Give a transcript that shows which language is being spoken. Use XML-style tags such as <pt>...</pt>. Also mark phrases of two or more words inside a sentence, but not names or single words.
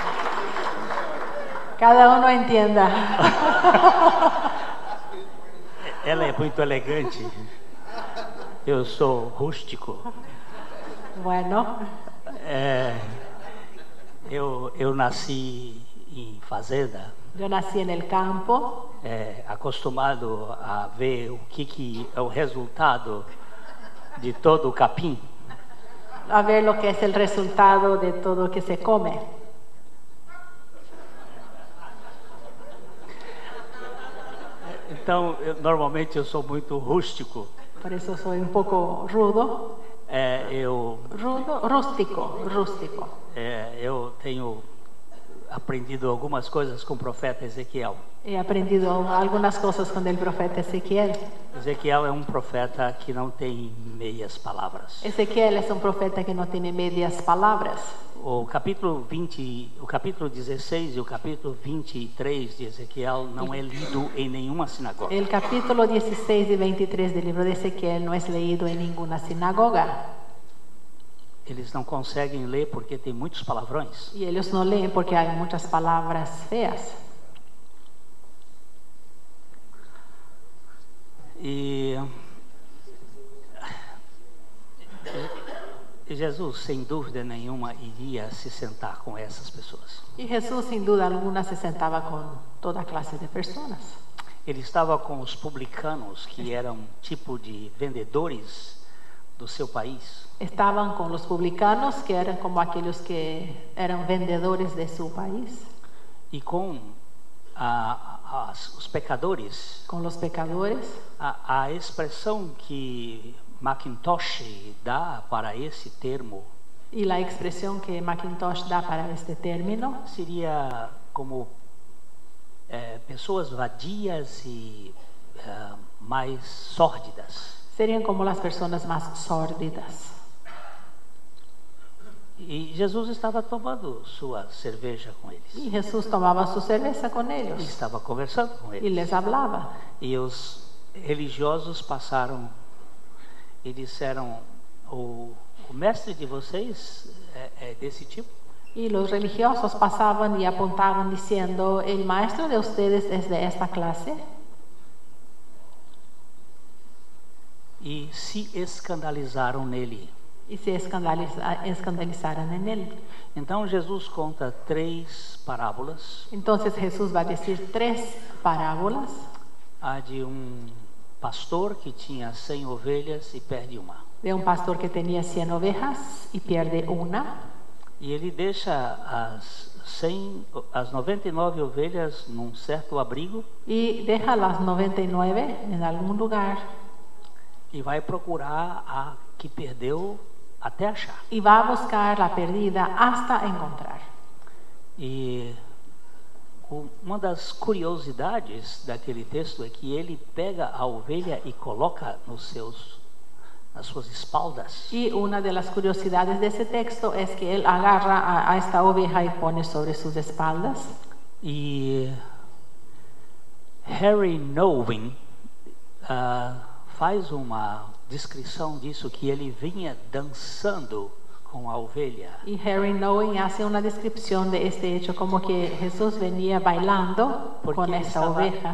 <es>Cada uno entienda.</es> <pt>Ela é muito elegante. Eu sou rústico.</pt> <es>Bueno,</es> <pt>Eu nasci em fazenda,</pt> <es>yo nací en el campo,</es> <pt>acostumado a ver o que é o resultado de todo o capim.</pt> <es>a ver lo que es el resultado de todo lo que se come.</es> <pt>Então, normalmente eu sou muito rústico.</pt> <es>Por eso soy un poco rudo, rústico.</es> <pt>Eu tenho aprendido algumas coisas com o profeta Ezequiel.</pt> <es>He aprendido algunas cosas con el profeta Ezequiel.</es> <pt>Ezequiel é um profeta que não tem meias palavras.</pt> <es>Ezequiel es un profeta que no tiene medias palabras.</es> <pt>O capítulo 16 e o capítulo 23 de Ezequiel não é lido em nenhuma sinagoga.</pt> <es>El capítulo 16 y 23 del libro de Ezequiel no es leído en ninguna sinagoga.</es> <pt>Eles não conseguem ler porque tem muitos palavrões.</pt> <es>Y ellos no leen porque hay muchas palabras feas.</es> <pt>E Jesus, sem dúvida nenhuma, iria se sentar com essas pessoas.</pt> <es>Y Jesús, sin duda alguna, se sentaba con toda clase de personas.</es> <pt>Ele estava com os publicanos, que eram tipo de vendedores do seu país.</pt> <es>Estaban con los publicanos, que eran como aquellos que eran vendedores de su país,</es> <pt>E com os pecadores.</pt> <es>con los pecadores.</es> <pt>A expressão que Macintosh dá para esse termo</pt> <es>Y la expresión que Macintosh da para este término</es> <pt>seria como pessoas vadias e mais sórdidas.</pt> <es>serían como las personas más sórdidas.</es> <pt>E Jesus estava tomando sua cerveja com eles.</pt> <es>Y Jesús tomaba su cerveza con</es> <pt>Ele</pt> <es>ellos</es> <pt>estava conversando com</pt> <es>y</es> <pt>eles.</pt> <es>les hablaba.</es> <pt>E os religiosos passaram e disseram: o mestre de vocês é desse tipo?</pt> <es>Y los religiosos pasaban y apuntaban diciendo, ¿el maestro de ustedes es de esta clase?</es> <pt>E se escandalizaram nele.</pt> <es>Y se escandalizaron en él.</es> <pt>Então Jesus conta 3 parábolas.</pt> <es>Entonces Jesús va a decir 3 parábolas.</es> <pt>A de pastor que tinha 100 ovelhas e perde uma.</pt> <es>De un pastor que tenía 100 ovejas y pierde una.</es> <pt>E ele deixa as 99 ovelhas num certo abrigo</pt> <es>Y deja las 99 en algún lugar.</es> <pt>e vai procurar a que perdeu até achar.</pt> <es>Y va a buscar la perdida hasta encontrar.</es> <pt>E uma das curiosidades daquele texto é que ele pega a ovelha e coloca nas suas espaldas.</pt> <es>Y una de las curiosidades de ese texto es que él agarra a esta oveja y pone sobre sus espaldas.</es> <pt>E Harry Nowin faz uma descrição disso, que ele vinha dançando com a ovelha.</pt> <es>Y Harry Nowin hace una descripción de este hecho como que Jesús venía bailando con esta oveja.</es>